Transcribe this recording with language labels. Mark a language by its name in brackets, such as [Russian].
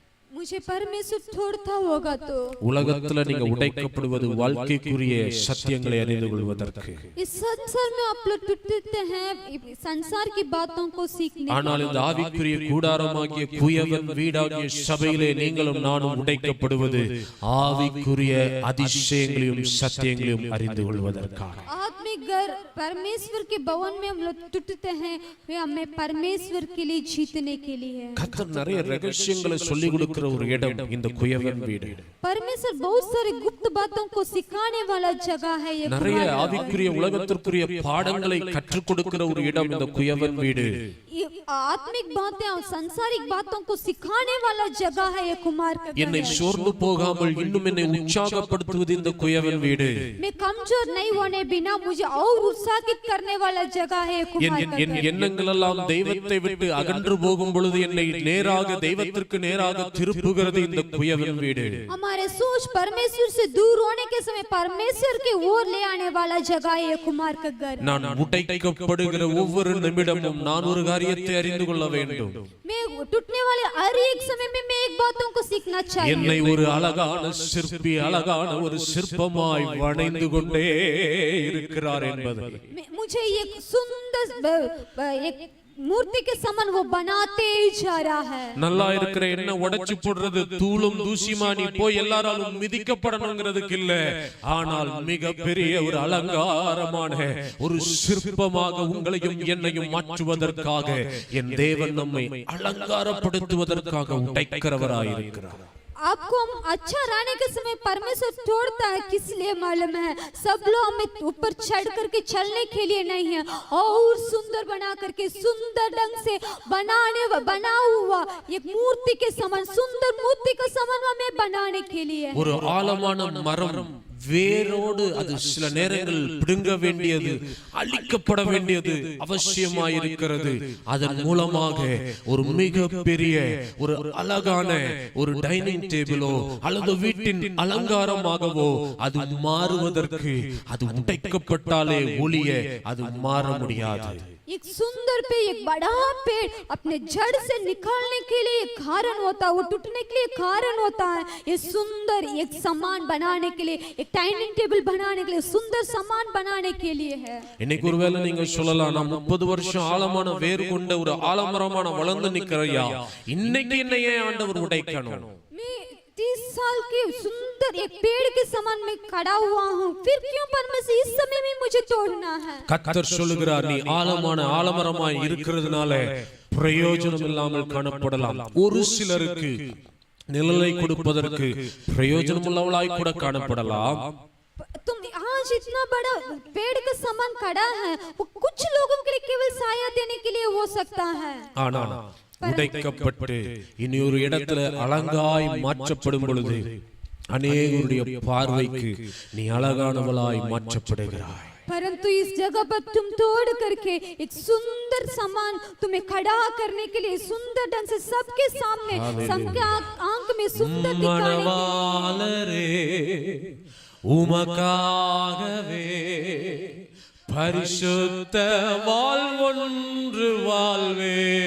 [Hindi] मुझे परमेश्वर छोड़ता होगा तो [Tamil] உலகத்துல நீங்க உடைக்கப்படுவது வாழ்க்கைக்குரிய சத்தியங்களை அறிந்து கொள்வதற்கு. [Hindi] इस संसार में आप लोग टूटते हैं संसार की बातों को सीखने. [Tamil] ஆனால் இந்த ஆவிக்குரிய கூடாரமாகிய குயவன் வீடாகிய சபையிலே நீங்களும் நானும் உடைக்கப்படுவது ஆவிக்குரிய அதிசயங்களையும் சத்தியங்களையும் அறிந்து கொள்வதற்காக. [Hindi] आत्मिक घर परमेश्वर के भवन में हम लोग टूटते हैं, वे हमें परमेश्वर के लिए जीतने के लिए. [Tamil] கர்த்தர் நிறைய ரகசியங்களை சொல்லி கொடுக்கிற ஒரு இடம் இந்த குயவன் வீடு. [Hindi] परमेश्वर बहुत सारे गुप्त बातों को सिखाने वाला जगह है. ये [Tamil] நிறைய ஆவிக்குரிய உலகத்திற்குரிய பாடங்களை கற்றுக் கொடுக்கிற ஒரு இடம் இந்த குயவன் வீடு. [Hindi] आत्मिक बातें और सांसारिक बातों को सिखाने वाला जगह है ये कुमार का घर. [Tamil] என்னை சோர்ந்து போகாமல் இன்னும் என்னை உற்சாகப்படுத்துவது இந்த குயவன் வீடு. [Hindi] मैं कमजोर नहीं होने बिना मुझे और उत्साहित करने वाला जगह है ये कुमार का घर. [Tamil] என் எண்ணங்கள் எல்லாம் தெய்வத்தை விட்டு அகன்று போகும் பொழுது என்னை நேராக தெய்வத்திற்கு நேராக திருப்புகிறது இந்த குயவன் வீடு. [Hindi] हमारे सोच परमेश्वर से दूर होने के समय परमेश्वर की ओर ले आने वाला जगह है ये कुमार का घर. [Tamil] நான் உடைக்கப்படுகிற ஒவ்வொரு நிமிடமும் நான் ஒரு காரியத்தை அறிந்து கொள்ள வேண்டும். [Hindi] मैं टूटने वाले हर एक समय में मैं एक बातों को सीखना चाहिए. [Tamil] என்னை ஒரு அழகான சிற்பி அழகான ஒரு சிற்பமாய் வணைந்து கொண்டே இருக்கிறார் என்பது. [Hindi] मुझे एक सुंदर एक मूर्ति के समान वो बनाते ही जा रहा है। [Tamil] நல்லா இருக்கிற என்ன உடைச்சு போடுறது தூளும் தூசிமா நீ போய் எல்லாராலும் மிதிக்கப்படணும்ங்கிறதுக்கு இல்ல, ஆனால் மிகப்பெரிய ஒரு அலங்காரமான ஒரு சிற்பமாக உங்களையும் என்னையும் மாற்றுவதற்காக என் தேவன் நம்மை அலங்காரப்படுத்துவதற்காக உடைக்கிறவராயிருக்கிறார்। [Hindi] आपको हम अच्छा रहने के समय परमेश्वर तोड़ता है, किस लिए मालूम है? सब लोग हमें ऊपर चढ़ करके चलने के लिए नहीं है, और सुंदर बना करके सुंदर ढंग से बना हुआ एक मूर्ति के समान, सुंदर मूर्ति के समान हमें बनाने के लिए। [Tamil] ஒரு ஆழமான மரம் வேரோடு அது சில நேரங்களில் பிடுங்க வேண்டியது, அழிக்கப்பட வேண்டியது அவசியமாயிருக்கிறது। அதன் மூலமாக ஒரு மிகப்பெரிய ஒரு அழகான ஒரு டைனிங் டேபிளோ அல்லது வீட்டின் அலங்காரமாகவோ அது மாறுவதற்கு அது உடைக்கப்பட்டாலே ஒழிய அது மாற முடியாது। [Hindi] एक सुंदर पे एक बड़ा पेड़ अपने जड़ से निकालने के लिए एक कारण होता है, वो टूटने के लिए कारण होता है। ये सुंदर एक सामान बनाने के लिए, एक डाइनिंग टेबल बनाने के लिए, सुंदर सामान बनाने के लिए है। [Tamil] இன்னைக்கு ஒருவேளை நீங்க சொல்லலாம், நான் 30 வருஷம் ஆழமான வேர் கொண்ட ஒரு ஆலமரமான வளர்ந்து நிற்கிறையா, இன்னைக்கு என்னையே ஆண்டவர் உடைக்கணும்? [Hindi] मैं 30 साल के सुंदर एक पेड़ के समान में खड़ा हुआ हूँ, फिर क्यों परमेश्वर इस समय में मुझे तोड़ना है? [Tamil] கர்த்தர் சொல்லுகிறார், நீ ஆழமான ஆலமரமாய் இருக்கிறதுனால பிரயோஜனம் இல்லாமல் காணப்படலாம், ஒரு சிலருக்கு நிழலை கொடுப்பதற்கு பிரயோஜனம் உள்ளவளாய் கூட காணப்படலாம்। [Hindi] तुम आज इतना बड़ा पेड़ के समान खड़ा है, वो कुछ लोगों के लिए केवल साया देने के लिए हो सकता है, [Tamil] ஆனா உடைக்கப்பட்டு இனி ஒரு இடத்துல அலங்காய் மாற்றப்படும் பொழுது அநேகருடைய பார்வைக்கு நீ அழகானவளாய் மாற்றப்படுகிறாய்। [Hindi] परंतु इस जगह पर तुम तोड़ करके एक सुंदर सामान तुम्हें खड़ा करने के लिए, सुंदर ढंग से सबके सामने, सबके आंख में सुंदर दिखाने [Tamil] மணவாளரே உமக்காகவே பரிசுத்த வாழ்வொன்று வாழ்வே,